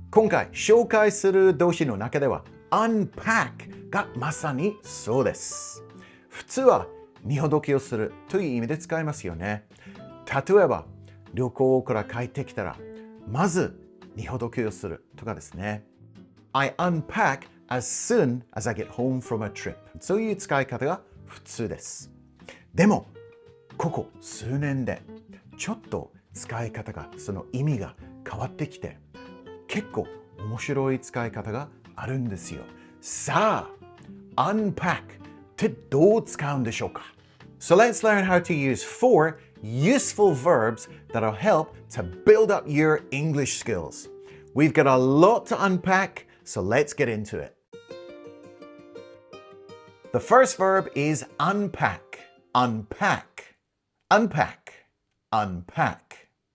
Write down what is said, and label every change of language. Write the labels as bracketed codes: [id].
[ja] 今回紹介する動詞の中では Unpack がまさにそうです。普通は荷ほどきをするという意味で使いますよね。例えば旅行から帰ってきたらまず荷ほどきをするとかですね。 [en] I unpack as soon as I get home from a trip。 [ja] そういう使い方が普通です。でもここ数年でちょっと使い方がその意味が変わってきて結構面白い使い方があるんですよ。さあ Unpack ってどう使うんでしょうか？ [en] So let's learn how to use 4 useful verbs that'll help to build up your English skills. We've got a lot to unpack, so let's get into it. The first verb is unpack. Unpack. Unpack. Unpack.